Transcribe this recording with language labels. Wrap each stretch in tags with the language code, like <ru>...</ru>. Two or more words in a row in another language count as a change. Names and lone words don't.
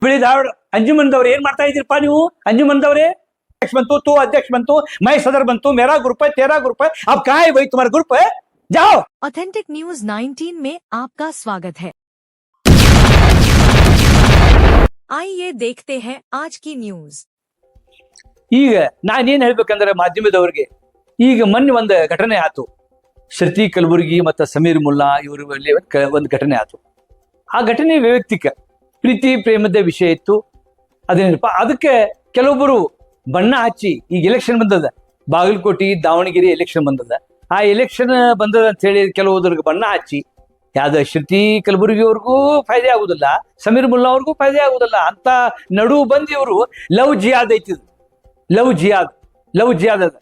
<kn>ಹುಬ್ಳಿ ಧಾರವಾಡ ಅಂಜುಮನ್ದವ್ರು ಏನ್ ಮಾಡ್ತಾ ಇದ್ದೀರಪ್ಪ ನೀವು?</kn> <hi>ಅಂಜುಮನ್ದವ್ರೆ अध्यक्ष बनतो, तू अध्यक्ष बनतो, मैं सदर बनतो, मेरा ग्रुप है, तेरा ग्रुप है, अब कहाँ है भाई तुम्हारा ग्रुप है? जाओ। ऑथेंटिक न्यूज 19 में आपका स्वागत है। आइए देखते हैं आज की न्यूज।</hi> <kn>ಈಗ ನಾನೇನ್ ಹೇಳ್ಬೇಕಂದ್ರೆ ಮಾಧ್ಯಮದವ್ರಿಗೆ, ಈಗ ಮೊನ್ನೆ ಒಂದು ಘಟನೆ ಆಯ್ತು. ಶ್ರುತಿ ಕಲಬುರ್ಗಿ ಮತ್ತು ಸಮೀರ್ ಮುಲ್ಲಾ ಇವರಲ್ಲಿ ಒಂದು ಘಟನೆ ಆಯ್ತು. ಆ ಘಟನೆ ವೈಯಕ್ತಿಕ ಪ್ರೀತಿ ಪ್ರೇಮದ ವಿಷಯ ಇತ್ತು. ಅದೇನಪ್ಪ, ಅದಕ್ಕೆ ಕೆಲವೊಬ್ಬರು ಬಣ್ಣ ಹಚ್ಚಿ, ಈಗ ಎಲೆಕ್ಷನ್ ಬಂದದ, ಬಾಗಲಕೋಟೆ ದಾವಣಗೆರೆ ಎಲೆಕ್ಷನ್ ಬಂದದ, ಆ ಎಲೆಕ್ಷನ್ ಬಂದದ ಅಂತ ಹೇಳಿ ಕೆಲವೊಬ್ಬರಿಗೆ ಬಣ್ಣ ಹಚ್ಚಿ, ಯಾವ್ದು ಶ್ರುತಿ ಕಲಬುರ್ಗಿ ಅವ್ರಿಗೂ ಫಾಯ್ದೆ ಆಗುದಿಲ್ಲ, ಸಮೀರ್ ಮುಲ್ಲಾ ಅವ್ರಿಗೂ ಫಾಯ್ದೆ ಆಗುದಿಲ್ಲ ಅಂತ ನಡು ಬಂದು ಇವರು ಲವ್ ಜಿಯಾದ್ ಐತಿದ್, ಲವ್ ಜಿಯಾದ್ ಅದ.</kn>